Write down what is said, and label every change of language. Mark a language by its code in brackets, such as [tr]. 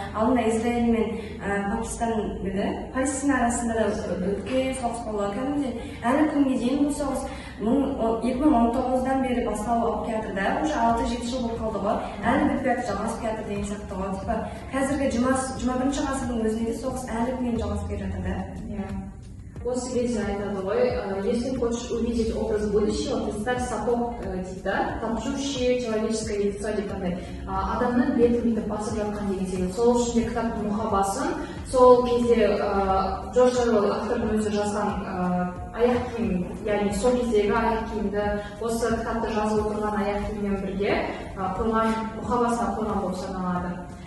[kk] Алдында Израиль мен Пакистан білді. Палестина арасында да үлкен соғыс болды. Кәдімгідей әлі күнге дейін бұл соғыс 2019-дан бері басталып алып келатыр да, уже 6-7 жыл болып қалды ғой. Әлі бітпей жатыр, жалғасып келатыр деген сияқты ғой. Қазіргі 21-ші ғасырдың өзінде де соғыс әлі күнге жалғасып келе жатыр да. Осы кезде айтады ғой, [ru] если хочешь увидеть образ будущего, представь сапог [kk] дейді, [ru] топчущее человеческое лицо [kk] деп қандай. Адамның бетін бүйтіп басып жатқан деген секілді. Сол үшін де кітаптың мұқабасын, сол кезде Джордж Оруэлл автордың өзі жазған аяқ киім, яғни сол кездегі аяқ киімді, осы кітапты жазып отырған аяқ киіммен бірге қойған, мұқабасына қойған болып саналады.